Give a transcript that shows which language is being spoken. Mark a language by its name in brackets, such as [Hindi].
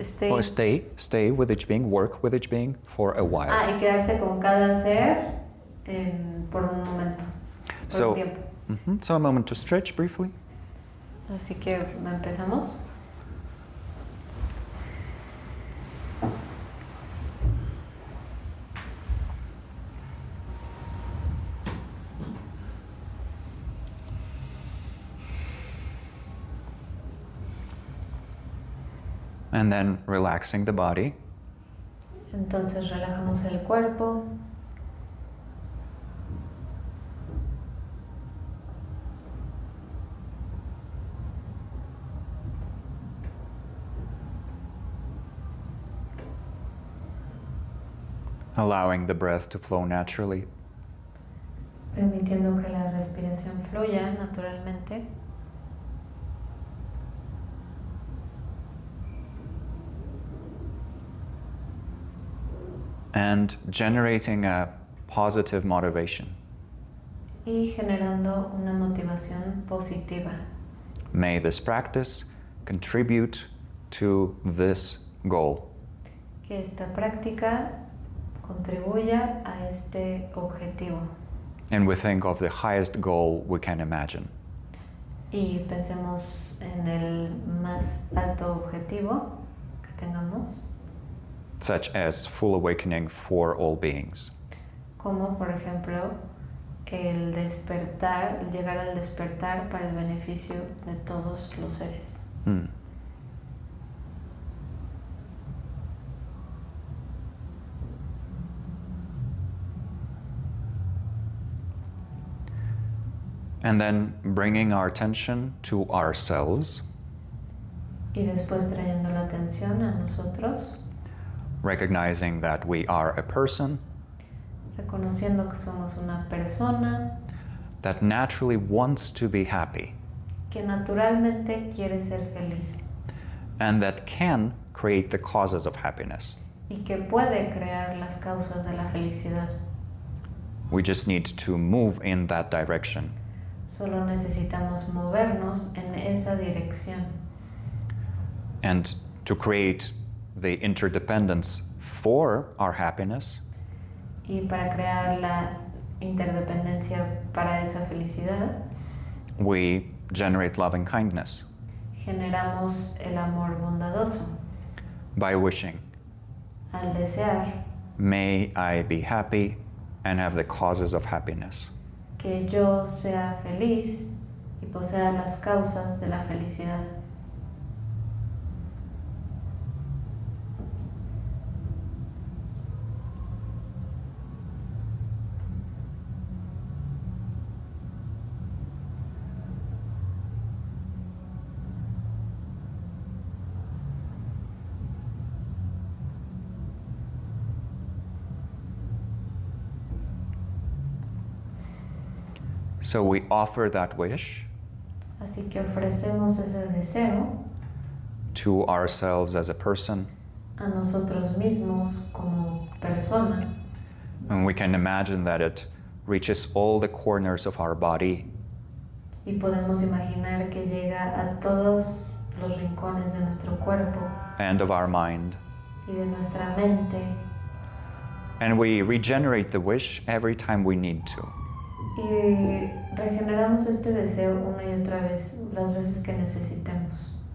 [English] Or stay with each being, work with each being for a while. [Spanish] y quedarse con cada ser por un momento, por [English] So- [Spanish] un tiempo. [English] So a moment to stretch briefly. [Spanish] Así que empezamos. [English] And then relaxing the body. [Spanish] Entonces relajamos el cuerpo. [English] Allowing the breath to flow naturally. [Spanish] Permitiendo que la respiración fluya naturalmente. [English] And generating a positive motivation. [Spanish] Y generando una motivación positiva. [English] May this practice contribute to this goal. [Spanish] Que esta práctica contribuya a este objetivo. [English] And we think of the highest goal we can imagine. [Spanish] Y pensemos en el más alto objetivo que tengamos, [English] Such as full awakening for all beings. [Spanish] como por ejemplo el despertar, el llegar al despertar para el beneficio de todos los seres. [English] And then bringing our attention to ourselves, [Spanish] Y después trayendo la atención a nosotros, [English] recognizing that we are a person [Spanish] reconociendo que somos una persona [English] that naturally wants to be happy [Spanish] que naturalmente quiere ser feliz [English] and that can create the causes of happiness. [Spanish] y que puede crear las causas de la felicidad. [English] We just need to move in that direction. [Spanish] Solo necesitamos movernos en esa dirección. [English] And to create the interdependence for our happiness, [Spanish] Y para crear la interdependencia para esa felicidad, [English] we generate loving kindness [Spanish] generamos el amor bondadoso [English] by wishing, [Spanish] al desear [English] may I be happy and have the causes of happiness. [Spanish] que yo sea feliz y posea las causas de la felicidad. [English] So we offer that wish [Spanish] Así que ofrecemos ese deseo [English] to ourselves as a person, [Spanish] a nosotros mismos como persona, [English] and we can imagine that it reaches all the corners of our body [Spanish] y podemos imaginar que llega a todos los rincones de nuestro cuerpo [English] and of our mind. [Spanish] y de nuestra mente, [English] And we regenerate the wish every time we need to. [Spanish] y regeneramos este deseo una y otra vez las veces que necesitemos.